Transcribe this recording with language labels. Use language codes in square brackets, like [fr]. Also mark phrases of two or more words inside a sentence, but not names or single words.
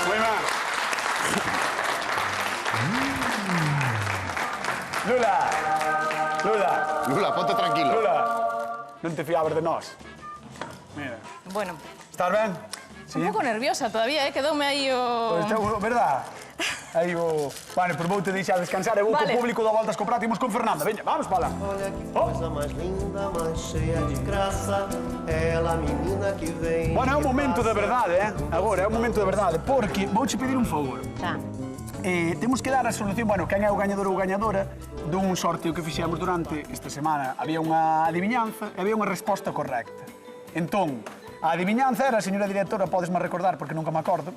[gl] Lula, ponte tranquilo. Lula, non te fiabas de nós. Mira, Bueno, estás ben? Sí. un pouco nerviosa todavía, quedoume aí o... Pois está, verdad? Aí o... Bueno, pois vou te deixar descansar e vou Vale. co público da Voltas co Prato. Imos con Fernanda. Veña, vamos para lá. [pt] Olha que coisa mais linda, mais cheia de graça. Ela, menina que vem. [gl] Bueno, é un [pt] que [gl] momento de [pt] passa. [gl] verdade, Agora, é un momento de verdade, porque vouche pedir un favor. [pt] Tá. [gl] Temos que dar a solución, bueno, quen é o gañador ou gañadora dun sorteo que fixemos durante esta semana. Había unha adivinanza e había unha resposta correcta. Entón, a adivinanza era, señora directora, podesme recordar porque nunca me acordo.